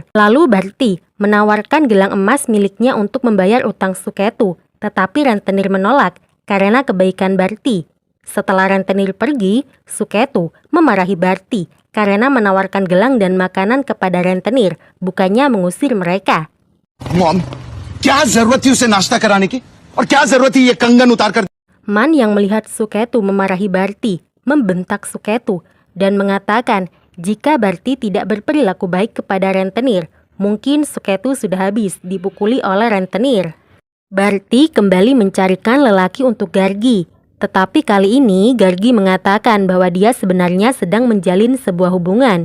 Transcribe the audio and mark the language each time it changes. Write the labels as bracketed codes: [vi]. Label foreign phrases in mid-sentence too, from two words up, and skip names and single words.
[id] Lalu Barti menawarkan gelang emas miliknya untuk membayar utang Suketu, tetapi rentenir menolak karena kebaikan Barti. Setelah rentenir pergi, Suketu memarahi Barti karena menawarkan gelang dan makanan kepada rentenir, bukannya mengusir mereka. [hi] मॉम, क्या जरूरत थी उसे नाश्ता कराने की? और क्या जरूरत थी ये कंगन उतार कर? [id] Man yang melihat Suketu memarahi Barti, membentak Suketu, dan mengatakan jika Barti tidak berperilaku baik kepada rentenir, mungkin Suketu sudah habis dipukuli oleh rentenir. Barti kembali mencarikan lelaki untuk Gargi, tetapi kali ini Gargi mengatakan bahwa dia sebenarnya sedang menjalin sebuah hubungan.